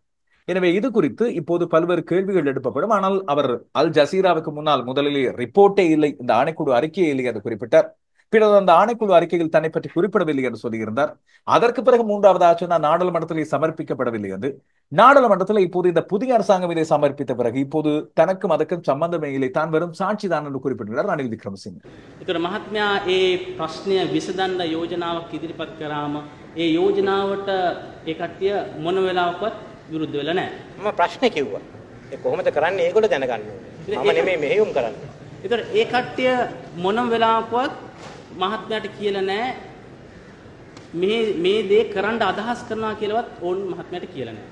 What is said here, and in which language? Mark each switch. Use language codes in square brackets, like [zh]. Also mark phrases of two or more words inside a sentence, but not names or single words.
[ta] எனவே இது குறித்து இப்போது பல்வேறு கேள்விகள் எழுப்பப்படும். ஆனால் அவர் அல் ஜசீராவுக்கு முன்னால் முதலிலே ரிப்போர்ட்டே இல்லை, இந்த ஆணைக்குழு அறிக்கையே இல்லை என்று குறிப்பிட்டார். பிறகு அந்த ஆணைக்குழு அறிக்கையில் தன்னை பற்றி குறிப்பிடவில்லை என்று சொல்லியிருந்தார். அதற்கு பிறகு மூன்றாவதாக சொன்னால் நாடாளுமன்றத்திலே சமர்ப்பிக்கப்படவில்லை என்று. நாடாளுமன்றத்தில் இப்போது இந்த புதிய அரசாங்கம் இதை சமர்ப்பித்த பிறகு இப்போது தனக்கும் அதற்கும் சம்பந்தமே இல்லை, தான் வெறும் சாட்சிதான் என்று குறிப்பிட்டார் ரணில் விக்ரமசிங்க. [si] ඒතර මහත්මයා ඒ ප්‍රශ්නය විසඳන්න යෝජනාවක් ඉදිරිපත් කරාම ඒ යෝජනාවට ඒ කට්ටිය මොන වෙලාවකවත් විරුද්ධ වෙලා නැහැ. මම ප්‍රශ්නේ කිව්වා. ඒ කොහොමද කරන්නේ ඒගොල්ලෝ දැනගන්න ඕනේ. මම නෙමෙයි මෙහෙයුම් කරන්නේ. ඒතර ඒ කට්ටිය මොන වෙලාවකවත් මහත්මයාට කියලා නැහැ මේ දේ කරන්න අදහස් කරනවා කියලාවත් ඕන් මහත්මයාට කියලා නැහැ.